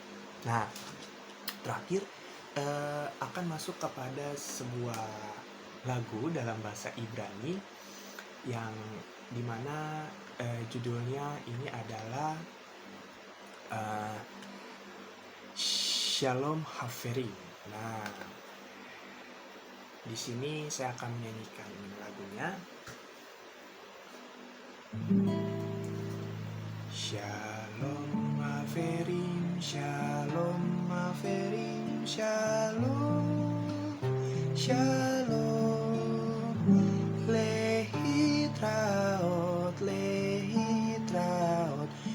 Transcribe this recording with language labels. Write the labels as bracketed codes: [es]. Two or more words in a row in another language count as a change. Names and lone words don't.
[id] Nah, terakhir akan masuk kepada sebuah lagu dalam bahasa Ibrani yang dimana judulnya ini adalah Shalom Haverim. Nah, di sini saya akan menyanyikan lagunya. [he] שלום חברים, שלום חברים, שלום, שלום, להתראות, להתראות,